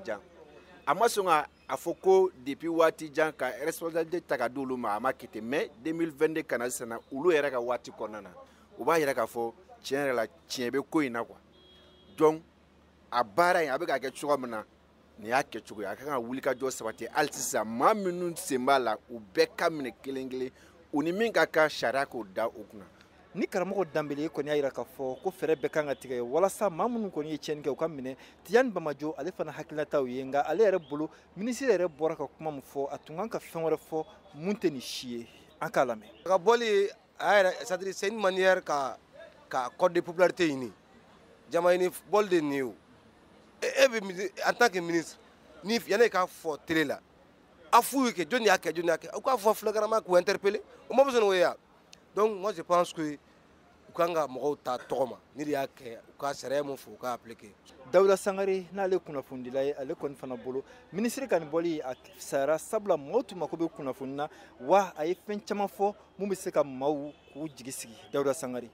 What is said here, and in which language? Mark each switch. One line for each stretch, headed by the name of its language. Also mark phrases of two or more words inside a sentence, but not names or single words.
Bambara: jan a ma sɔn a fɔ ko depuis waati jan ka responsabilité ta ka di olu ma a ma kɛ ten mais 2022 ka na sisan na olu yɛrɛ ka waati kɔnɔna na u b'a yɛrɛ k'a fɔ tiɲɛ yɛrɛ la tiɲɛ bɛ ko in na quoi donc a baara in a bɛ ka kɛ cogoya min na nin y'a kɛcogo ye a ka kan ka wuli ka jɔ sabati hali sisan maa minnu sen b'a la u bɛɛ ka minɛ kelen kelen u ni min ka kan sariya k'o da u kunna. Ni karamɔgɔ Danbele kɔni y'a yira k'a fɔ ko fɛɛrɛ bɛɛ kan ka tigɛ walasa maa minnu kɔni ye tiɲɛni kɛ u ka minɛ Tijani Bamajo ale fana hakilinataw ye nka ale yɛrɛ bolo ministre yɛrɛ bɔra ka kuma min fɔ a tun kan ka fɛn wɛrɛ fɔ mun tɛ nin si ye an k'a lamɛn. A ka bɔli a yɛrɛ
French: c'est-à-dire c'est une manière
Bambara: ka
French: code de popularité
Bambara: ɲini jama ɲini bɔli de nin ye o e bɛ
French: en tant que ministre
Bambara: ni yanni k'a fɔ télé la a f'u ye kɛ jɔn y'a kɛ jɔn y'a kɛ u k'a fɔ flagrant k'u interpeller o ma besoin o ye ya
French: donc moi je pense que
Bambara: u kan ka mɔgɔw ta tɔgɔ ma ni de y'a kɛ u ka sariya mun fɔ u ka appliquer. Dawuda Sangare n'ale kunnafonidila ye ale kɔni fana bolo ministre ka nin bɔli a fisayara sabula mɔgɔw tun mako bɛ kunnafoni na wa a ye fɛn caman fɔ mun bɛ se ka maaw k'u jigi sigi. Dawuda Sangare